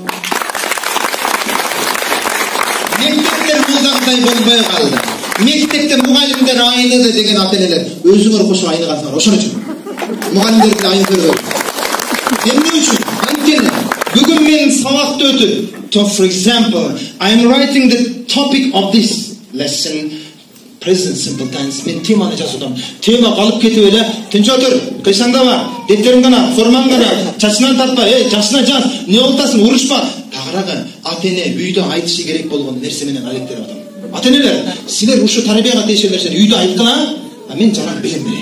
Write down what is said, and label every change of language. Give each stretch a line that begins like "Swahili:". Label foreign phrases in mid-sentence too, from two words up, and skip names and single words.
Kyrgyz: Мектептер музактай болбой калды. Мектепте мугалимдер айныды деген ата-энелер өзүңөр кошуп айныгансыңар. Ошон үчүн мугалимдерди айнытып. Эмне үчүн? Анткени бүгүн мен сабакты өтүп,
English: for example, I am writing the topic of this lesson. Present simple tense.
Kyrgyz: Men теманы жазудам. Тема калып кетип эле, тынч отур, кыйсаңдама, дептериң гана, формаң гана, чачынан тартпа, жашына жаз, не болтасың, урушпа. Тагыраагы ата-эне үйдө айтышы керек болгон нерсе менен алектенип атам. Ата-энелер, силер ушу тарбияга тийишер нерсени үйдө айткыла, а мен жалаң билим берейин.